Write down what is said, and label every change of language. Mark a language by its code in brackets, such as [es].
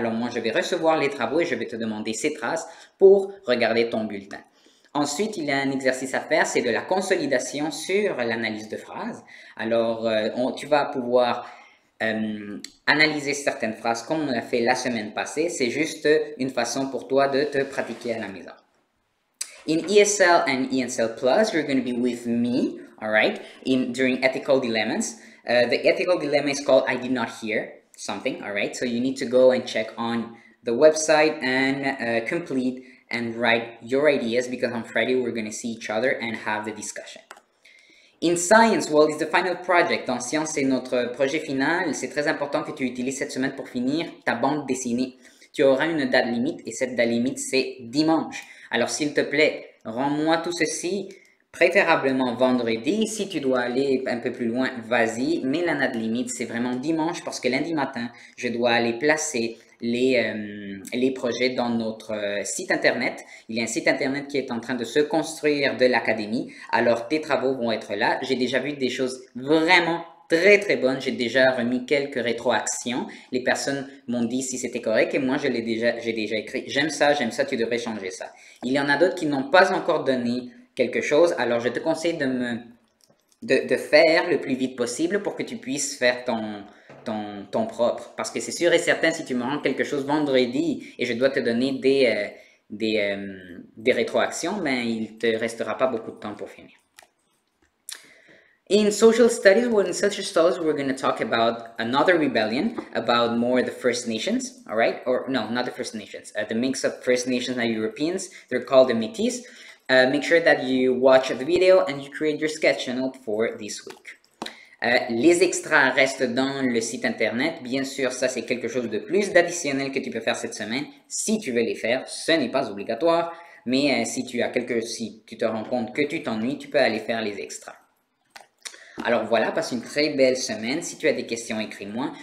[fr] Alors, moi, je vais recevoir les travaux et je vais te demander ces traces pour regarder ton bulletin. Ensuite, il y a un exercice à faire, c'est de la consolidation sur l'analyse de phrases. Alors, tu vas pouvoir analyser certaines phrases comme on l'a fait la semaine passée. C'est juste une façon pour toi de te pratiquer à la maison. [en] In ESL and ESL Plus, you're going to be with me, all right, during ethical dilemmas. The ethical dilemma is called I did not hear something, all right? So you need to go and check on the website and complete and write your ideas because on Friday we're going to see each other and have the discussion. In science, well, it's the final project. [fr] En science, c'est notre projet final. C'est très important que tu utilises cette semaine pour finir ta bande dessinée. Tu auras une date limite et cette date limite, c'est dimanche. Alors, s'il te plaît, rends-moi tout ceci, préférablement vendredi. Si tu dois aller un peu plus loin, vas-y. Mais la date limite, c'est vraiment dimanche parce que lundi matin, je dois aller placer les projets dans notre site internet. Il y a un site internet qui est en train de se construire de l'académie. Alors, tes travaux vont être là. J'ai déjà vu des choses vraiment très très bonnes. J'ai déjà remis quelques rétroactions. Les personnes m'ont dit si c'était correct et moi j'ai déjà écrit j'aime ça, tu devrais changer ça. Il y en a d'autres qui n'ont pas encore donné quelque chose, alors je te conseille de faire le plus vite possible pour que tu puisses faire ton propre. Parce que c'est sûr et certain, si tu me rends quelque chose vendredi et je dois te donner des rétroactions, ben, il ne te restera pas beaucoup de temps pour finir. [en] In social studies, we're going to talk about another rebellion, about more the First Nations, all right? Or no, not the First Nations, the mix of First Nations and Europeans. They're called the Métis. Make sure that you watch the video and you create your sketch note for this week. [fr] Les extras restent dans le site internet. Bien sûr, ça c'est quelque chose de plus d'additionnel que tu peux faire cette semaine. Si tu veux les faire, ce n'est pas obligatoire. Mais si tu te rends compte que tu t'ennuies, tu peux aller faire les extras. Alors voilà, passe une très belle semaine. Si tu as des questions, écris-moi.